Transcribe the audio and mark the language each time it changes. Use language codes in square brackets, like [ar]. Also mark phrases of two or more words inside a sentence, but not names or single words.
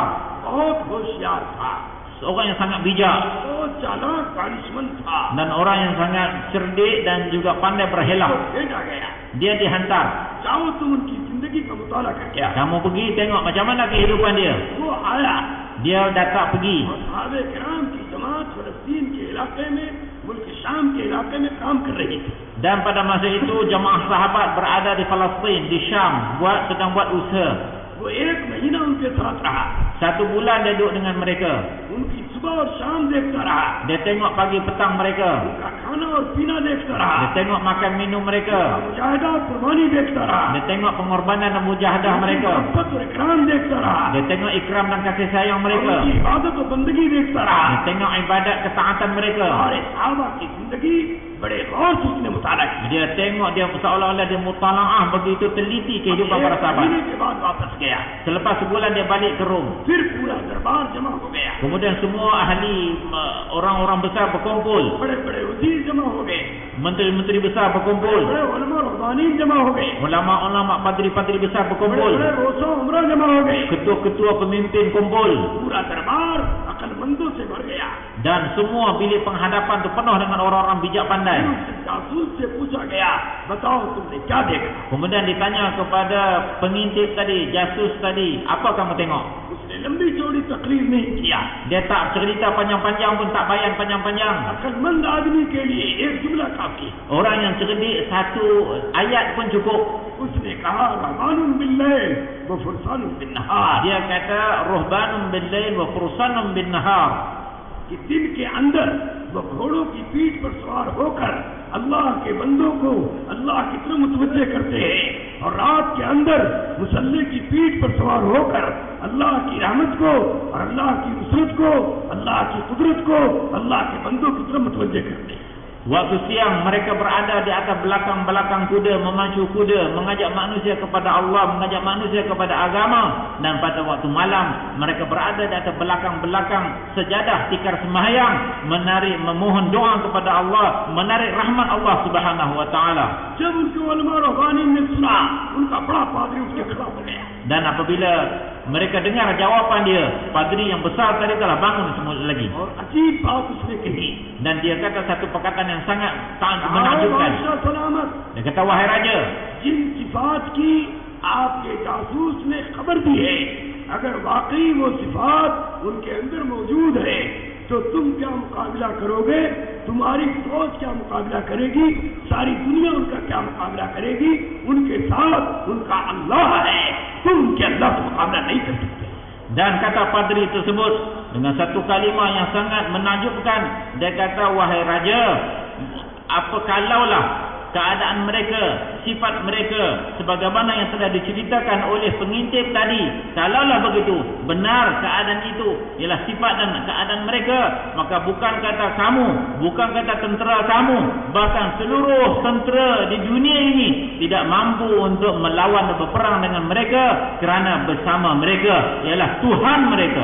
[hi] बहुत होशियार था, [ms] seorang yang sangat bijak [hi] बहुत चालाक दानिशमंद था। [ms] dan orang yang sangat cerdik dan juga pandai berhelah. [hi] भेजा गया, [ms] Dia dihantar, [hi] जाओ तुम उनकी जिंदगी का मुताला करके आओ। [ms] kamu pergi tengok macam mana kehidupan dia. [hi] वो आया [ms] Dia datang pergi. [hi] और सहाबे किराम की जमात फलस्तीन के इलाके में, मुल्क शाम के इलाके में काम कर रही थी। [ms] Dan pada masa itu jemaah sahabat berada di Palestin, di Syam, sedang buat usaha. [hi] वो 1 महीना उनके साथ रहा, [ms] 1 bulan dia duduk dengan mereka. [hi] उनकी सुबह और शाम देखता रहा, [ms] Dia tengok pagi petang mereka. [hi] उनका खाना और पीना देखता [ms] Dia [hi] रहा, [ms] tengok makan minum mereka. [hi] मुजाहिदा और कुर्बानी देखता रहा, [ms] Dia tengok pengorbanan dan mujahadah mereka. [hi] मोहब्बत और इकराम देखता रहा, [ms] Dia tengok ikram dan kasih sayang [hi] और [ms] mereka. [hi] उनकी इबादत और बंदगी देखता रहा। [ms] Dia tengok ibadat ketaatan mereka. [hi] और सहाबा की जिंदगी बड़े गौर से उसने मुताला की। [ms] Dia tengok, dia seolah-olah dia mutalaah begitu teliti kehidupan para [hi] एक [ms] sahabat. [hi] महीने के बाद वापस गया, [ms] Selepas sebulan dia balik ke Rom. [hi] फिर पूरा दरबार जमा हो गया, [ms] Kemudian semua ahli, orang-orang besar berkumpul. [hi] बड़े बड़े वजीर जमा हो गए, [ms] Menteri-menteri besar [hi] बड़े [ms] berkumpul. [hi] बड़े उलमा और रवानीन जमा हो गए, [ms] ulama-ulama padri-padri besar berkumpul, [hi] बड़े रोसो उमरा जमा हो गए, [ms] ketua-ketua pemimpin kumpul, [hi] पूरा दरबार अक्लमंदों से भर गया। [ms] dan semua bilik penghadapan itu penuh dengan orang-orang bijak pandai. [hi] जासूस से पूछा गया, बताओ तुमने क्या देखा? [ms] Kemudian ditanya kepada pengintip tadi, jasus tadi, apa kamu tengok? [hi] उसने लंबी चौड़ी तकरीर नहीं किया। [ms] Dia tak cerita panjang-panjang pun, tak bayan panjang-panjang. [hi] अक्लमंद आदमी के लिए एक जुमला काफी। [ms] Orang yang cerdik satu ayat pun cukup. [hi] उसने कहा [ar] رهبانٌ بالليل وفرسانٌ بالنهار, [ms] Dia kata [ar] رهبانٌ بالليل وفرسانٌ بالنهار, [hi] कि दिन के अंदर वो घोड़ों की पीठ पर सवार होकर अल्लाह के बंदों को अल्लाह की तरफ मुतवज्जे करते हैं, और रात के अंदर मुसल्ले की पीठ पर सवार होकर अल्लाह की रहमत को और अल्लाह की नुसरत को, अल्लाह की कुदरत को अल्लाह के बंदों की तरफ मुतवज्जे करते हैं। [ms] Waktu siang mereka berada di atas belakang-belakang kuda, memacu kuda, mengajak manusia kepada Allah, mengajak manusia kepada agama. Dan pada waktu malam mereka berada di atas belakang-belakang sejadah tikar sembahyang, memohon doa kepada Allah, menarik rahmat Allah [ar] سبحانه وتعالى. [hi] जब उनके उलमा रहबानी ने सुना, उनका बड़ा पादरी उसके खिलाफ हो गया। [ms] Dan apabila mereka dengar jawapan dia, padri yang besar tadi telah bangun semula lagi. [hi] और अजीब बात उसने कही, [ms] Dan dia kata satu perkataan yang sangat menakjubkan. [hi] सलामत, [ms] Dia kata, wahai raja, [hi] जिन सिफात की आपके जासूस ने खबर दी है, अगर वाकई वो सिफात उनके अंदर मौजूद है तो तुम क्या मुकाबला करोगे? तुम्हारी सोच क्या मुकाबला करेगी? सारी दुनिया उनका क्या मुकाबला करेगी? उनके साथ उनका अल्लाह है, तुम उनके अल्लाह से मुकाबला नहीं कर सकते। [ms] dan kata padri tersebut dengan satu kalimah yang sangat menakjubkan. Dia kata, wahai raja, apa kalaulah keadaan mereka, sifat mereka sebagaimana yang telah diceritakan oleh pengintip tadi, kalaulah begitu, benar keadaan itu ialah sifat dan keadaan mereka, maka bukan kata kamu, bukan kata tentera kamu, bahkan seluruh tentera di dunia ini tidak mampu untuk melawan dan berperang dengan mereka, kerana bersama mereka ialah Tuhan mereka.